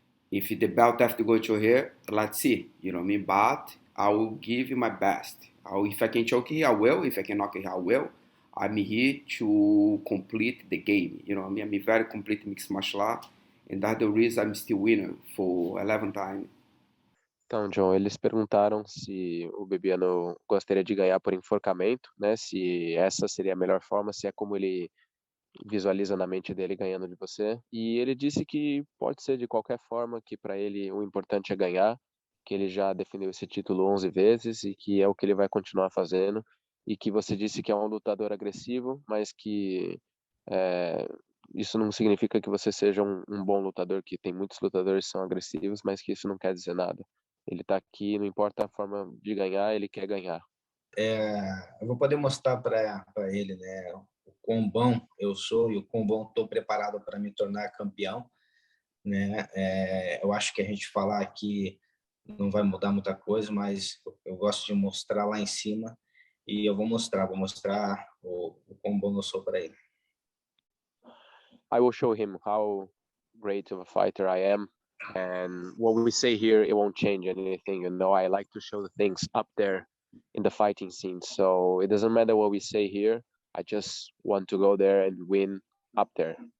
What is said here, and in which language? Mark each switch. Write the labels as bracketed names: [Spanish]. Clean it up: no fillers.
[English] If the belt have to go to here, let's see. You know what I mean? But I will give you my best. If I can choke here, I will. If I can knock it, I will. I'm here to complete the game. You know what I mean? I'm a very complete mixed martial art. And that's the reason I'm still winner for 11 times. [Portuguese] Então, John, eles perguntaram se o Bibiano gostaria de ganhar por enforcamento, né? Se essa seria a melhor forma, se é como ele visualiza na mente dele ganhando de você. E ele disse que pode ser de qualquer forma, que para ele o importante é ganhar, que ele já defendeu esse título 11 vezes e que é o que ele vai continuar fazendo. E que você disse que é um lutador agressivo, mas que isso não significa que você seja um bom lutador, que tem muitos lutadores que são agressivos, mas que isso não quer dizer nada. Ele tá aqui, não importa a forma de ganhar, ele quer ganhar. Eu vou poder mostrar para ele, né, o quão bom eu sou e o quão bom estou preparado para me tornar campeão, né? Eu acho que a gente falar aqui não vai mudar muita coisa, mas eu gosto de mostrar lá em cima e eu vou mostrar o quão bom eu sou para ele. [English] I will show him how great of a fighter I am. And what we say here, it won't change anything. You know, I like to show the things up there in the fighting scene. So it doesn't matter what we say here. I just want to go there and win up there.